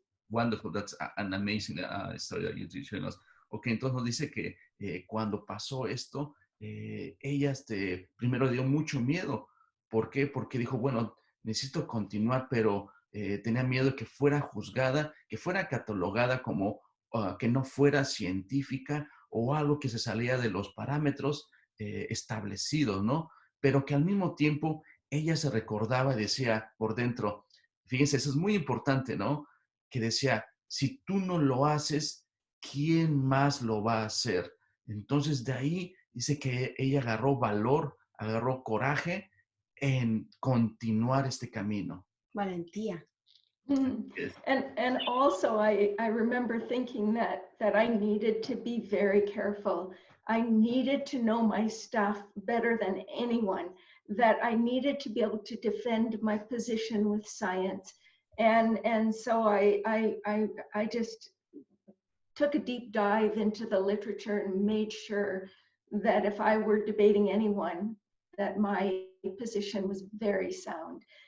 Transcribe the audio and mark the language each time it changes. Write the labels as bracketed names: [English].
[English] Wonderful, that's an amazing story that you're showing us. [Spanish] Ok, entonces nos dice que cuando pasó esto, ella primero dio mucho miedo. ¿Por qué? Porque dijo, bueno, necesito continuar, pero tenía miedo de que fuera juzgada, que fuera catalogada como que no fuera científica o algo que se salía de los parámetros establecidos, ¿no? Pero que al mismo tiempo ella se recordaba y decía por dentro, fíjense, eso es muy importante, ¿no? Que decía, si tú no lo haces, ¿quién más lo va a hacer? Entonces de ahí dice que ella agarró valor, agarró coraje en continuar este camino. Valentía. [English] Yes. And also I remember thinking that I needed to be very careful. I needed to know my stuff better than anyone, that I needed to be able to defend my position with science. And so I just took a deep dive into the literature and made sure that if I were debating anyone, that my position was very sound.